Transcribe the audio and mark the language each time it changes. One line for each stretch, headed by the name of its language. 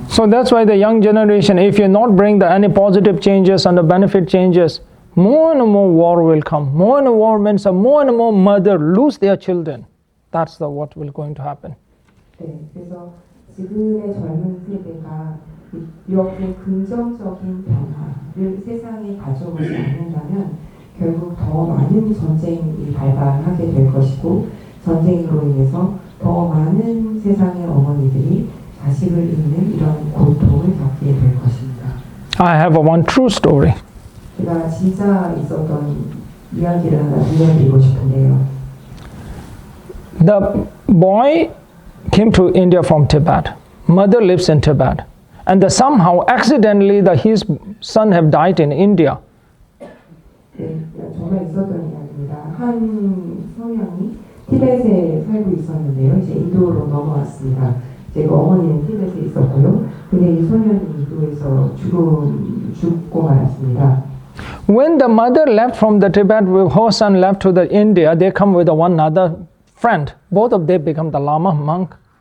English: So that's why the young generation, if you not bring any positive changes and the benefit changes, more and more war will come. More and more means more and more mother lose their children. That's what will going to happen.
Korean: 네, 그래서 지금의 젊은 세대가 이렇게 긍정적인 변화를 세상에 가져오지 않는다면 많은 전쟁이 발발하게 될 것이고 전쟁으로 인해서 더 많은 세상의 어머니들이 자식을 잃는 이런 고통을 겪게 될 것입니다.
English: I have one true story.
Korean: 제가 진짜 있었던 이야기를 하나 들려드리고 싶은데요.
English: The boy came to India from Tibet. Mother lives in Tibet. And somehow, accidentally, his son have died in India.
Korean: 네, 정말 있었던 이야기입니다. 한 소년이 티벳에 살고 있었는데요. 이제 인도로 넘어왔습니다. 이제 그 어머니는 티벳에 있었고요. 근데 이 소년이 인도에서 죽고 말았습니다.
English: When the mother left from the Tibet, her son left to the India, they come with one other friend. Both of them become the Lama monk.